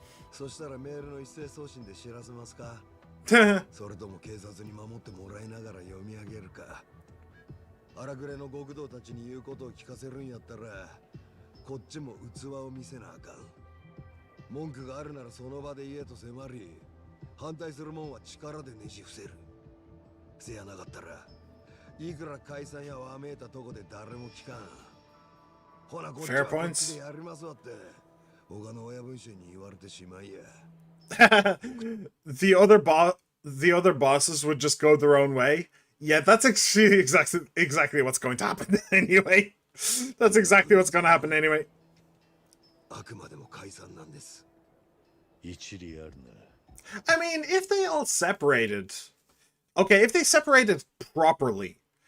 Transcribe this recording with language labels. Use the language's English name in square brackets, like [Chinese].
[Japanese] そしたらメールの一斉送信で知らせますかそれとも警察に守ってもらいながら読み上げるか荒くれの極道たちに言うことを聞かせるんやったらこっちも器を見せなあかん文句があるならその場で言えと迫り反対するもんは力でねじ伏せるせやなかったらいくら解散やわめいたとこで誰も聞かん。ほなこっちはこっちでやりますわって。他の親分衆に言われてしまいや。 [English] the other bosses would just go their own way. Yeah, that's actually exactly what's going to happen anyway. That's exactly what's going to happen anyway. [Japanese] あくまでも解散なんです。一理あるな。 [English] I mean, if they all separated, okay, if they separated properly.